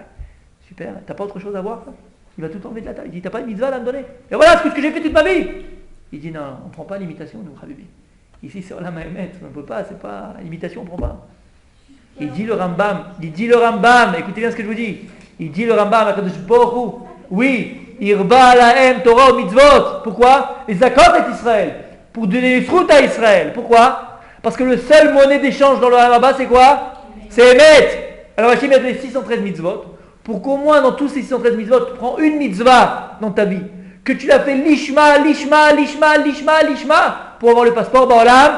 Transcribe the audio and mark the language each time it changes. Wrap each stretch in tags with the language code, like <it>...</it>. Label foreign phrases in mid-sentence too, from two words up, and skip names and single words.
<fr>Super, t'as pas autre chose à voir ça? Il va tout enlever de la table. Il dit, t'as pas une mitzvah à me donner? Et voilà ce que j'ai fait toute ma vie. Il dit, non, on ne prend pas l'imitation, nous, Habibi. Ici, c'est</fr> <he>עולם האמת,</he> <fr>on ne peut pas, c'est pas l'imitation, on ne prend pas. Il dit le Rambam, écoutez bien ce que je vous dis. Il dit le Rambam,</fr> <he>הקדוש ברוך הוא,</he> <fr>oui,</fr> <he>הרבה להם תורה מצוות.</he> <fr>Pourquoi? Les Zakot et Israël. Pour donner les fruits à Israël. Pourquoi? Parce que le seul monnaie d'échange dans le</fr> <he>עולם הבא,</he> <fr>c'est quoi? C'est Emet. Alors Hachem a donné 613 mitzvot. Pour qu'au moins dans tous ces 613 mitzvot, tu prends une mitzvah dans ta vie. Que tu l'as fait lishma, pour avoir le passeport Ba'olam.</fr>